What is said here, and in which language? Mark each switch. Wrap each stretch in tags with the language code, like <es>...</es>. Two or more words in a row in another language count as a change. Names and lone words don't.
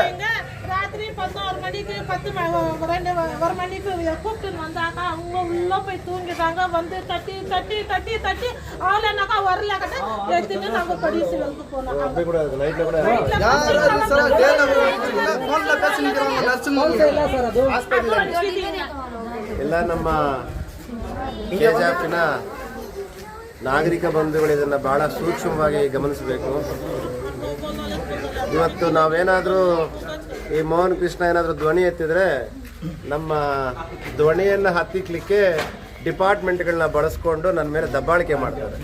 <ta>ராத்திரி 11 மணிக்கு 1 மணிக்கு கூப்பிட்டு வந்தாக்கா அவங்க உள்ள போய் தூங்கிட்டாங்க. வந்து தட்டி தட்டி தட்டி தட்டி ஆளனாக்கா வரல கட்ட எடுத்துட்டு நாங்க கடிசிலுக்கு போனோம். ஃபோன்ல பேசிக்கிறாங்க நர்ஸுங்க</ta> <kn>ಎಲ್ಲ ನಮ್ಮ ಕೆಜೆಎಫ್ನ ನಾಗರಿಕ ಬಂಧುಗಳು ಇದನ್ನ ಬಹಳ ಸೂಕ್ಷ್ಮವಾಗಿ ಗಮನಿಸಬೇಕು. ಇವತ್ತು ನಾವೇನಾದರೂ ಈ ಮೋಹನ್ ಕೃಷ್ಣ ಏನಾದರೂ ಧ್ವನಿ ಎತ್ತಿದ್ರೆ ನಮ್ಮ ಧ್ವನಿಯನ್ನು ಹತ್ತಿಕ್ಲಿಕ್ಕೆ ಡಿಪಾರ್ಟ್ಮೆಂಟ್ಗಳನ್ನ ಬಳಸ್ಕೊಂಡು ನನ್ನ ಮೇಲೆ ದಬ್ಬಾಳಿಕೆ ಮಾಡ್ತಾರೆ.</kn>